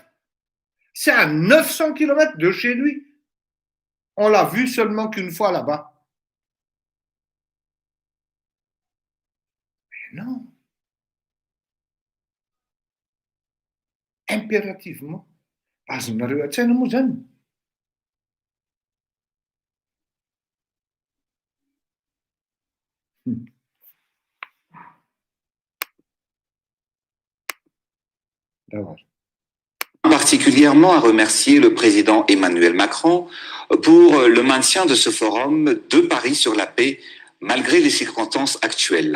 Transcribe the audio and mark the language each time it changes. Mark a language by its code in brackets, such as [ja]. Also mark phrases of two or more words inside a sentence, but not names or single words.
[fr] C'est à 900 km de chez lui. On l'a vu seulement qu'une fois là-bas. Mais non. Impérativement. [mg] Azonareo an-tsaina moa zany. [fr] Particulièrement à remercier le président Emmanuel Macron pour le maintien de ce forum de Paris sur la paix, malgré les circonstances actuelles.